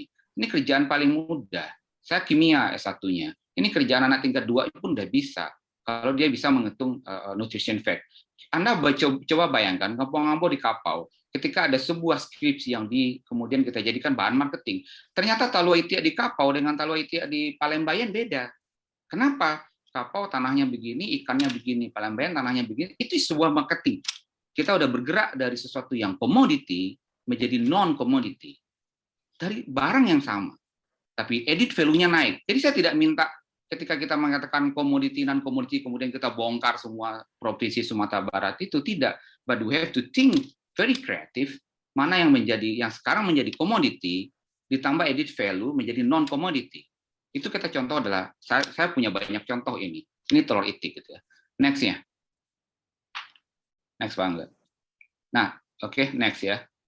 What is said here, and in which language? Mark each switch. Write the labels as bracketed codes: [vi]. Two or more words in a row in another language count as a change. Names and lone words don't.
[id] Ini kerjaan paling mudah. Saya kimia S1-nya. Ini kerjaan anak tingkat 2 pun udah bisa. Kalau dia bisa menghitung [en] nutrition fact. [id] Anda coba bayangkan, ngampau-ngampau di kapau, ketika ada sebuah skripsi yang kemudian kita jadikan bahan marketing, ternyata [min] talua itiak di kapau dengan talua itiak di Palembayan [id] beda. Kenapa? Kapau tanahnya begini, ikannya begini, Palembayan tanahnya begini. Itu sebuah marketing. Kita udah bergerak dari sesuatu yang komoditi menjadi non-komoditi. Dari barang yang sama. Tapi [en] edit value- [id] nya naik. Jadi saya tidak minta ketika kita mengatakan komoditi dan komoditi kemudian kita bongkar semua provinsi Sumatera Barat itu tidak. [en] But we have to think very creative [id] mana yang sekarang menjadi komoditi ditambah [en] edit value [id] menjadi non-komoditi. Itu kita contoh adalah saya punya banyak contoh ini. Ini telur itik gitu ya. Next-nya. Next banget. Nah, oke, next ya.